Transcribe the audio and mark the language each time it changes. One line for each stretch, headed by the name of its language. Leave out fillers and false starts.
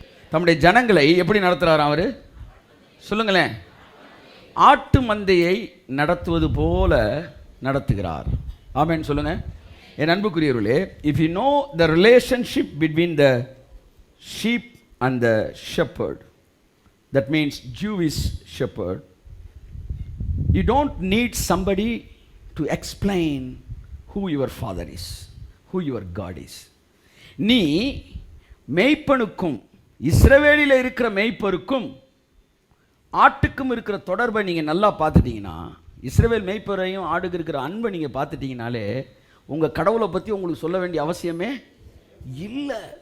Tamil: தம்முடைய ஜனங்களை எப்படி நடத்துறாராம் அவரு? சொல்லுங்களேன். ஆட்டு மந்தையை நடத்துவது போல நடத்துகிறார். ஆமென் சொல்லுங்க. என் அன்புக்குரியவர்களே,
English: if you know the relationship between the sheep and the shepherd, that means Jewish shepherd, you don't need somebody to explain who your father is, who your God is.
Tamil: நீ மேய்ப்பனுக்கும் இஸ்ரவேலில் இருக்கிற மேய்ப்பருக்கும் ஆட்டுக்கும் இருக்கிற தொடர்பை நீங்கள் நல்லா பார்த்துட்டீங்கன்னா, இஸ்ரவேல் மேய்ப்பரையும் ஆடுக்கு இருக்கிற அன்பை நீங்கள் பார்த்துட்டீங்கனாலே உங்கள் கடவுளை பற்றி உங்களுக்கு சொல்ல வேண்டிய அவசியமே இல்லை.